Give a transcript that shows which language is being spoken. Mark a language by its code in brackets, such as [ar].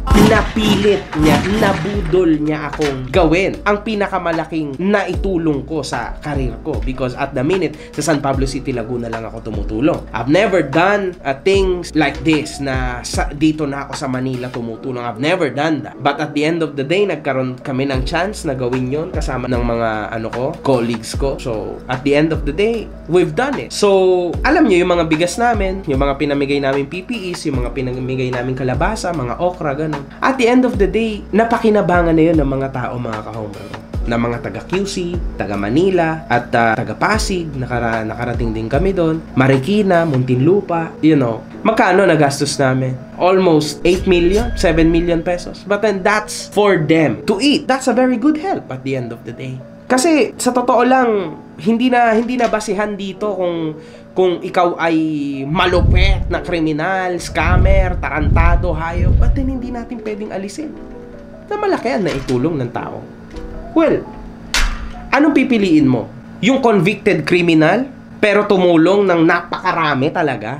[tl] napilit niya, nabudol niya akong gawin ang pinakamalaking naitulong ko sa karir ko. [en] Because at the minute, [tl] sa San Pablo City, Laguna lang ako tumutulong. [en] I've never done things like this [tl] na dito na ako sa Manila tumutulong. [en] I've never done that. But at the end of the day, [tl] nagkaroon kami ng chance na gawin yon kasama ng mga colleagues ko. [en] So, at the end of the day, we've done it. [tl] So, alam niyo yung mga bigas namin, yung mga pinamigay namin PPEs, yung mga pinamigay namin kalabasa, mga okra, ganun. [en] At the end of the day, [tl] napakinabangan na yun ng mga tao, mga ka-homebrew, na mga taga QC, taga Manila, at taga Pasig, nakarating din kami doon, Marikina, Muntinlupa, magkano nagastos namin? [en] Almost 8 million, 7 million pesos. But then that's for them to eat. That's a very good help at the end of the day. [tl] Kasi sa totoo lang, hindi na basihan dito kung ikaw ay malupet na kriminal, scammer, tarantado, hayop, [en] but then [tl] hindi natin pwedeng alisin na malaki ang naitulong ng tao. Well, anong pipiliin mo? Yung convicted criminal pero tumulong ng napakarami talaga?